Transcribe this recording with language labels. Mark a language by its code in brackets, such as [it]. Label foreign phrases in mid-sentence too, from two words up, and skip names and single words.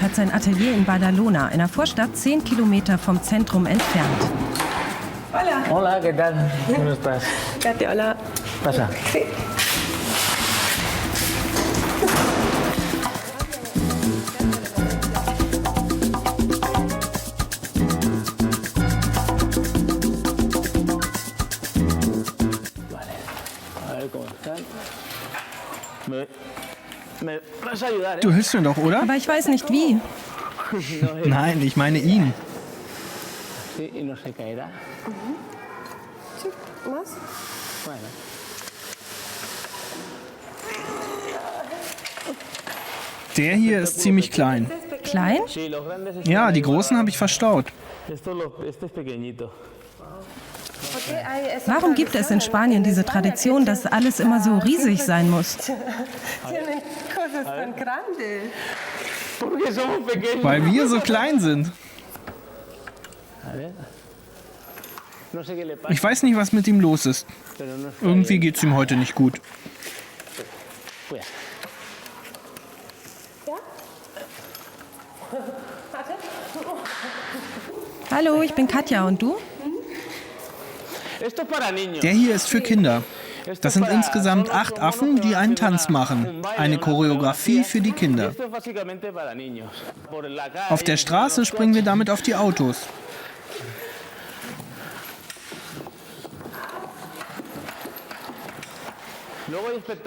[de] hat sein Atelier in Badalona, einer Vorstadt 10 Kilometer vom Zentrum entfernt. [es] Hola, ¿qué tal? ¿Cómo estás? Katia, hola. Pasa. A ver cómo están. ¿Me vas a ayudar, [de] Du hilfst mir doch, oder? Aber ich weiß nicht wie. Nein, ich meine ihn. [es] Sí, y no se caerá. ¿Más? Bueno. [de] Der hier ist ziemlich klein. Klein? [es] Sí, los grandes [de] Ja, die großen habe ich verstaut. [es] este es pequeñito. [de] Warum gibt es in Spanien diese Tradition, dass alles immer so riesig sein muss? [es] Tienen cosas tan grandes. Porque somos pequeños. [de] Weil wir so klein sind. [es] A ver. No sé qué le pasa, [de] Ich weiß nicht, was mit ihm los ist. [es] pero no está [de] Irgendwie geht's ihm heute nicht gut. [es] bien. [de] Hallo, ich bin Katja und du? [es] Esto es para niños. [de] Der hier ist für Kinder. Das sind insgesamt 8 Affen, die einen Tanz machen. Eine Choreografie für die Kinder. [es] Esto es básicamente para niños. Por la calle, [de] Auf der Straße springen wir damit auf die Autos. [es] luego hay espectáculos